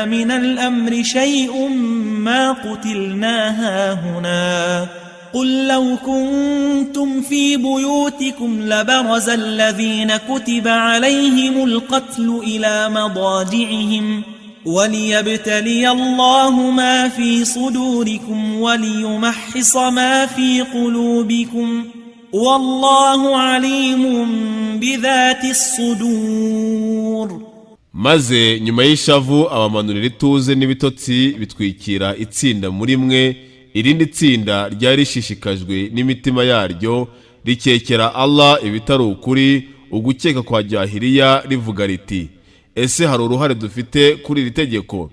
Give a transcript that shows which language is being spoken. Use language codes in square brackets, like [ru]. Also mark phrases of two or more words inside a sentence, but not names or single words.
[ar] من الأمر شيء ما قتلنا هاهنا قل لو كنتم في بيوتكم لبرز الذين كتب عليهم القتل إلى مضاجعهم وليبتلي الله ما في صدوركم وليمحص ما في قلوبكم والله عليم بذات الصدور. [rw] maze nyuma y'ishavu abamanurira ituze n'ibitotsi bitwikira itsinda muri mwe, irindi tsinda ryari rishishikajwe n'imitima yaryo rikekera Allah ibitari ukuri, ugukeka kwa jahiliya rivuga riti ese hari uruhare dufite kuri iri tegeko?